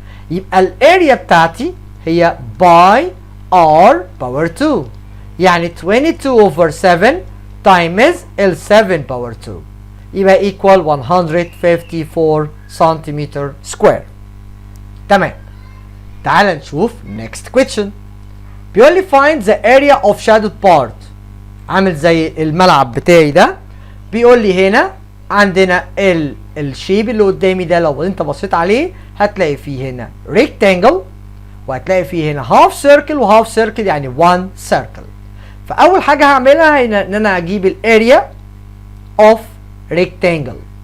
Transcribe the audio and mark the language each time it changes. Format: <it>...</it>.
<ar>يبقى الاريا بتاعتي هي باي r باور 2، يعني 22 over 7 times ال 7 باور 2 يبقى equal 154 سنتيمتر سكوير. تمام. تعال نشوف</ar> <en>next question.</en> <ar>بيقول لي</ar> <en>find the area of shadowed part.</en> <ar>عامل زي الملعب بتاعي ده. بيقول لي هنا عندنا الشيب اللي قدامي ده، لو انت بصيت عليه هتلاقي فيه هنا rectangle، وهتلاقي فيه هنا</ar> <en>half circle</en> <ar>وhalf circle، يعني</ar> <en>one circle.</en> <ar>فاول حاجه هعملها هنا ان انا اجيب الاريا of rectangle.</ar>